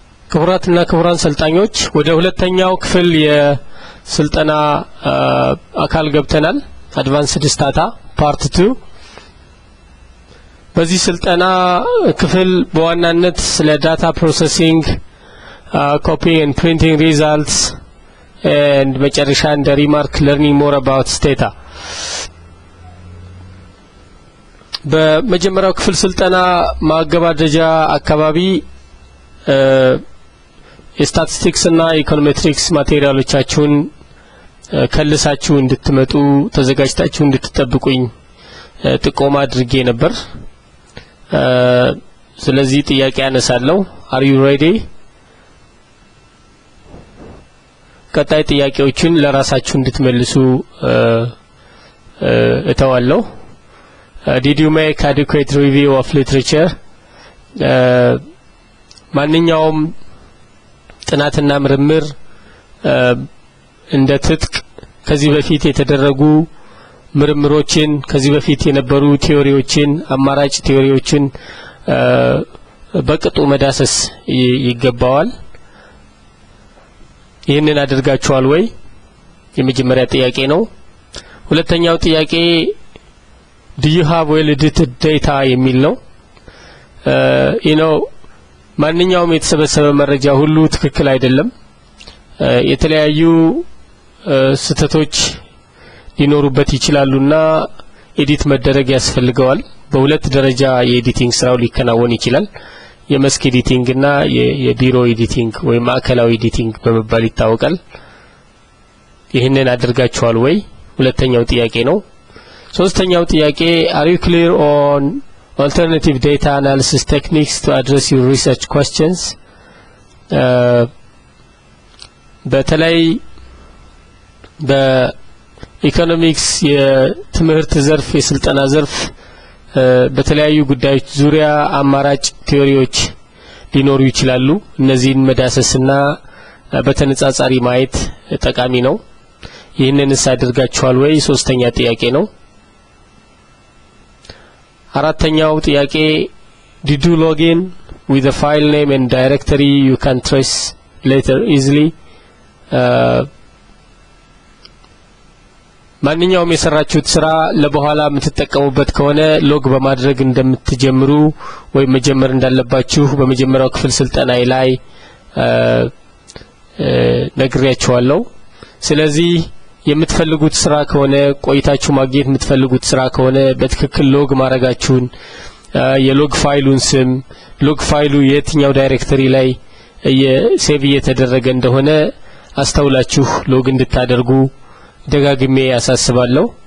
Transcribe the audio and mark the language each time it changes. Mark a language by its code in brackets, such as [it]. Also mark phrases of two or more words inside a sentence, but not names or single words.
[am] ክቡራትና ክቡራን ሰልጣኞች ወደ ሁለተኛው ክፍል የስልጠና አካል ገብተናል። [en] advanced Stata part 2። [am] በዚህ ስልጠና ክፍል በዋናነት ስለ [en] data processing፣ copy and printing results and [am] መጨረሻ እንደ ሪማርክ [en] learning more about Stata። [am] በመጀመሪያው ክፍል ስልጠና ማገባደጃ አካባቢ የስታቲስቲክስ እና ኢኮኖሜትሪክስ ማቴሪያሎቻችሁን ከልሳችሁ እንድትመጡ ተዘጋጅታችሁ እንድትጠብቁኝ ጥቆማ አድርጌ ነበር። ስለዚህ ጥያቄ አነሳለሁ። [en] are you ready? [am] ቀጣይ ጥያቄዎችን ለራሳችሁ እንድትመልሱ እተዋለሁ። [en] Did you make adequate review of literature? [am] ማንኛውም ጥናትና ምርምር እንደ ትጥቅ ከዚህ በፊት የተደረጉ ምርምሮችን ከዚህ በፊት የነበሩ ቲዮሪዎችን አማራጭ ቲዮሪዎችን በቅጡ መዳሰስ ይገባዋል። ይህንን አድርጋችኋል ወይ? የመጀመሪያ ጥያቄ ነው። ሁለተኛው ጥያቄ [en] do you have well edited data [am] የሚል ነው። ማንኛውም የተሰበሰበ መረጃ ሁሉ ትክክል አይደለም። የተለያዩ ስህተቶች ሊኖሩበት ይችላሉና ኤዲት መደረግ ያስፈልገዋል። በሁለት ደረጃ የኤዲቲንግ ስራው ሊከናወን ይችላል። የመስክ ኤዲቲንግ እና የቢሮ ኤዲቲንግ ወይም ማዕከላዊ ኤዲቲንግ በመባል ይታወቃል። ይህንን አድርጋችኋል ወይ? ሁለተኛው ጥያቄ ነው። ሶስተኛው ጥያቄ [en] are you clear on alternative data analysis techniques to address your research questions? [am] በተለይ በኢኮኖሚክስ የትምህርት ዘርፍ የስልጠና ዘርፍ በተለያዩ ጉዳዮች ዙሪያ አማራጭ ቲዮሪዎች ሊኖሩ ይችላሉ። እነዚህን መዳሰስና በተነጻጻሪ ማየት ጠቃሚ ነው። ይህንንስ አድርጋችኋል ወይ? ሶስተኛ ጥያቄ ነው። አራተኛው ጥያቄ [en] did you log in with the file name and directory you can trace later easily? [am] ማንኛውም የሰራችሁት ስራ ለበኋላ የምትጠቀሙበት ከሆነ ሎግ በማድረግ እንደምትጀምሩ ወይ መጀመር እንዳለባችሁ በመጀመሪያው ክፍል ስልጠና ላይ ነግሬያችኋለሁ። ስለዚህ የምትፈልጉት ስራ ከሆነ ቆይታችሁ ማግኘት የምትፈልጉት ስራ ከሆነ በትክክል ሎግ ማድረጋችሁን የሎግ ፋይሉን ስም ሎግ ፋይሉ የትኛው ዳይሬክተሪ ላይ ሴቭ እየተደረገ እንደሆነ አስተውላችሁ ሎግ እንድታደርጉ ደጋግሜ ያሳስባለሁ።